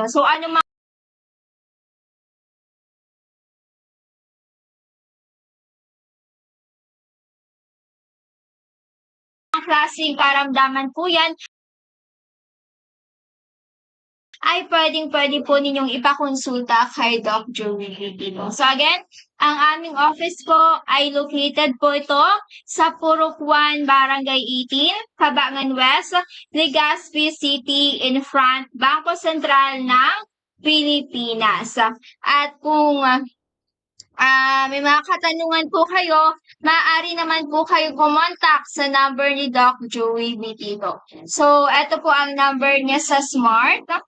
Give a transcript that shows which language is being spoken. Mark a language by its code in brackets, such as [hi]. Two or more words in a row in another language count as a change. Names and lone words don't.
[tl] So ano mga klaseng karamdaman po yan, ay pwede po ninyong ipakonsulta kay Doc Joey Vitito. So again, ang aming office po ay located po ito sa Purok 1, Barangay 18, Cabangan West, Legazpi City, [en] in front, [tl] Bangko Sentral ng Pilipinas. At kung may mga katanungan po kayo, maaari naman po kayo kumontak sa number ni Doc Joey Vitito. So, ito po ang number niya sa Smart.